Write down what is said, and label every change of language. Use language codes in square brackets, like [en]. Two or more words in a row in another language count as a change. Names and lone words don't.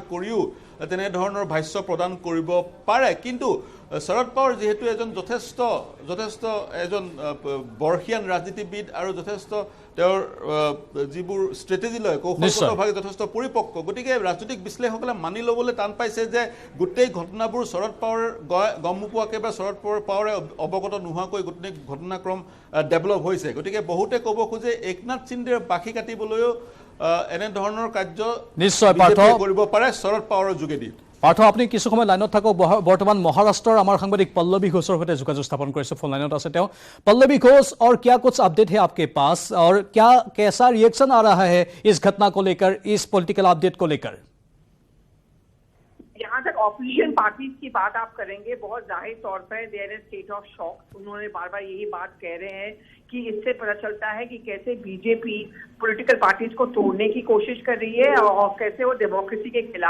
[as] কৰিও তেনেধৰণৰ ভাষ্য প্ৰদান কৰিব পাৰে কিন্তু শৰদ পাৱাৰ যেহেতু এজন যথেষ্ট এজন বৰ্ষীয়ান ৰাজনীতিবিদ আৰু যথেষ্ট তেওঁৰ যিবোৰ ষ্ট্ৰেটেজি লয় কৌশলগতভাৱে যথেষ্ট পৰিপক্ক গতিকে ৰাজনৈতিক বিশ্লেষকসকলে মানি ল'বলৈ টান পাইছে যে গোটেই ঘটনাবোৰ শৰদ পাৱাৰ গম নোপোৱাকৈ বা শৰদ পাৱাৰে অৱগত নোহোৱাকৈ গোটেই ঘটনাক্ৰম ডেভেলপ হৈছে গতিকে বহুতে ক'ব খোজে একনাথ সিন্ধেৰ বাখি কাটিবলৈও এনেধৰণৰ কাৰ্য নিশ্চয় কৰিব পাৰে শৰদ পাৱাৰৰ যোগেদি পাৰ্থ আপুনি কিছু সময় লাইনত থাকক বৰ্তমান মহাৰাষ্ট্ৰৰ আমাৰ সাংবাদিক পল্লৱী ঘোষৰ সৈতে যোগাযোগ স্থাপন কৰিছে ফোন লাইনত আছে তেওঁ [hi] पल्लवी घोष और क्या कुछ अपडेट है आपके पास और क्या कैसा रिएक्शन आ रहा है इस घटना को लेकर इस [en] political update [hi] को लेकर जहां तक [en] opposition parties [hi] की बात आप करेंगे बहुत जाहिर तौर पर [en] they are in state of shock [hi] उन्होंने बार बार यही बात कह रहे हैं कि इससे पता चलता है कि कैसे बीजेपी [en] political parties [hi] को तोड़ने की कोशिश कर रही है और कैसे वो डेमोक्रेसी के खिलाफ